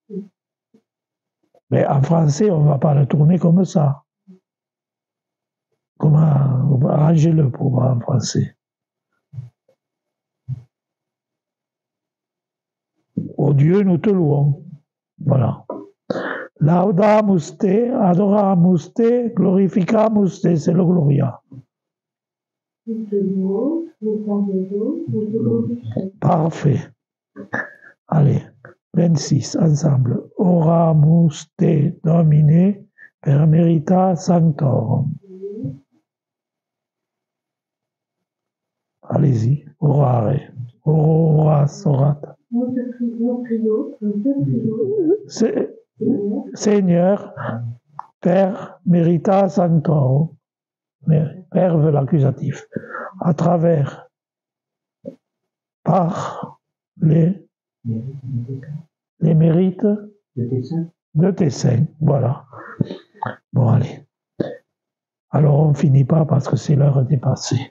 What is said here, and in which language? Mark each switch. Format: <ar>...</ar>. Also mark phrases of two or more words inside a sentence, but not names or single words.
<fr>Mais en français, on ne va pas le tourner comme ça. Comment arrangez-le pour moi en français? Ô Dieu, nous te louons. Voilà.</fr> <la>Laudamus te, adoramus te, glorificamus te,</la> <fr>c'est le Gloria. Parfait. Allez, 26, ensemble.</fr> <la>Oramus te domine per merita sanctorum.</la> <fr>Allez-y,</fr> <la>orare. Oras, orat.</la> <fr>Seigneur,</fr> <la>per merita sanctorum.</la> <fr>Père veut l'accusatif. À travers par les mérites de tes saints. Voilà. Bon, allez. Alors, on ne finit pas parce que c'est l'heure dépassée.</fr>